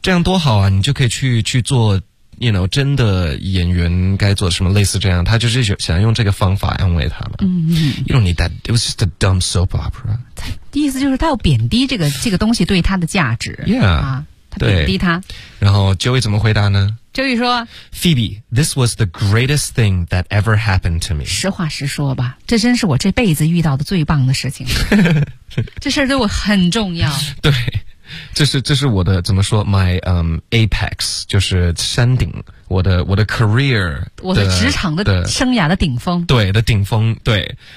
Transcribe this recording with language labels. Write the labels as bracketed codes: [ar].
[zh] 这样多好啊，你就可以去做 [en] You know， [zh] 真的演员该做什么类似这样，他就是想用这个方法安慰他嘛。 [en] You don't need that. It was just a dumb soap opera. [zh] 意思就是他要贬低这个东西对他的价值。 [en] Yeah， [zh] 贬低他。然后 Joey 怎么回答呢？Joey 说 [en] ，Phoebe， this was the greatest thing that ever happened to me. [zh] 实话实说吧，这真是我这辈子遇到的最棒的事情。这事儿对我很重要。对。这是我的怎么说 ？ [en] My apex [zh] 就是山顶，我的 career，我的职场的生涯的顶峰，对的顶峰，对。